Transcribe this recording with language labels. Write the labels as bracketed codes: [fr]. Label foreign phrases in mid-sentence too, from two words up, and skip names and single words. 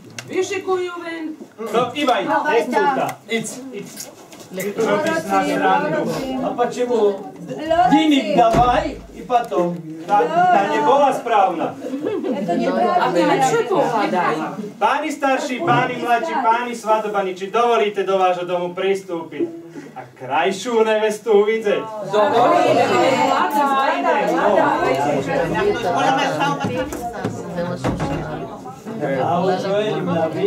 [sk] No, Ivaj, nestúta. Robíš na srandu. [ru] А почему? Денег давай и потом. [sk] Tá nebola správna. A ty lepšie pohádaj. Páni starší, páni mladší, páni svadobani, či dovolíte do vášho domu pristúpiť a krajšiu nevestu uvidieť? Dovolíme, hľadaj. [he] זה מה שהוא שאל. הוא שואל אם להביא...